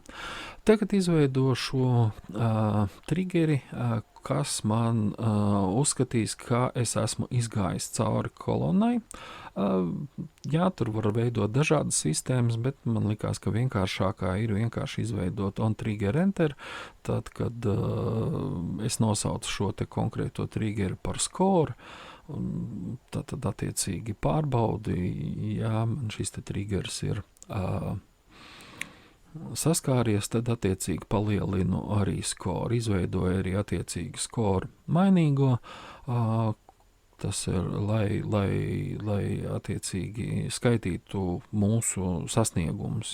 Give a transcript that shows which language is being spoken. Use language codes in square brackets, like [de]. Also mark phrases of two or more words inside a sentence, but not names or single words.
[lv] Tagad izveidošu triggeri, kas man uzskatīs, ka es esmu izgājis cauri kolonnai. Jā, tur var veidot dažādas sistēmas, bet man likās, ka vienkāršākā ir vienkārši izveidot [en] on trigger enter, [lv] tad, kad es nosaucu šo te konkrēto triggeri par score, tad attiecīgi pārbaudi, jā, man šis te triggers ir saskāries, tad attiecīgi palielinu arī score, izveidoju arī attiecīgi score mainīgo, tas ir, lai attiecīgi skaitītu mūsu sasniegumus.